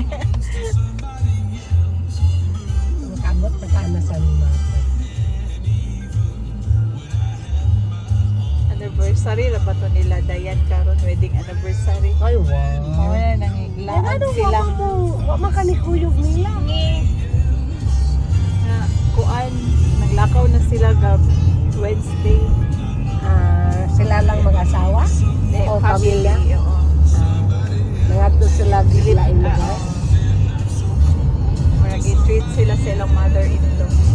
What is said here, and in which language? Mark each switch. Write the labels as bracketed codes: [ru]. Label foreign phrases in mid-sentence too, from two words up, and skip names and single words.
[ceb] Abot na ka na San Marcos. Anniversary na ba to nila Dayan karon [en] wedding anniversary. [ceb] Ay, wow. Mawala nang Ano, iglaan silang wama ka ni kuyog nila. na kuan naglakaw na sila gab Wednesday. Sila lang mag-asawa? O pamilya? Oo. Nangato sila gilain lugar? Marag i-treat sila silang mother-in-law.